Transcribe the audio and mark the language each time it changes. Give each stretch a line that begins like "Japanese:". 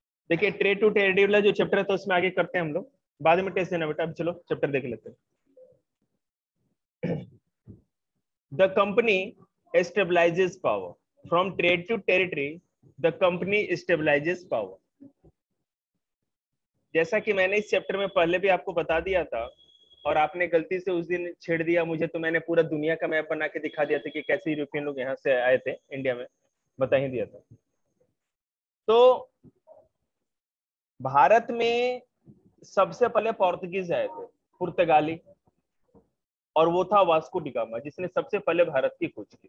Hindi: देखिए trade to territory वाला जो चैप्टर है तो उसमें आगे करते हैं हम लोग, बाद में टेस्ट देना बेटा। अब चलो चैप्टर देख लेते हैं।
English: The company stabilizes power from trade to territory. The company stabilizes power.
Hindi: जैसा कि मैंने इस चैप्टर में पहले भी आपको बता दिया था, और आपने गलती से उस दिन छेड़ दिया मुझे, तो मैंने पूरा दुनिया का मैप बना के दिखा दिया था कि कैसे यूरोपियन लोग यहाँ से आए थे इंडिया में, बता ही दिया था। तो भारत में सबसे पहले पोर्तुगीज आए थे, पुर्तगाली, और वो था वास्को डी गामा, जिसने सबसे पहले भारत की खोज की।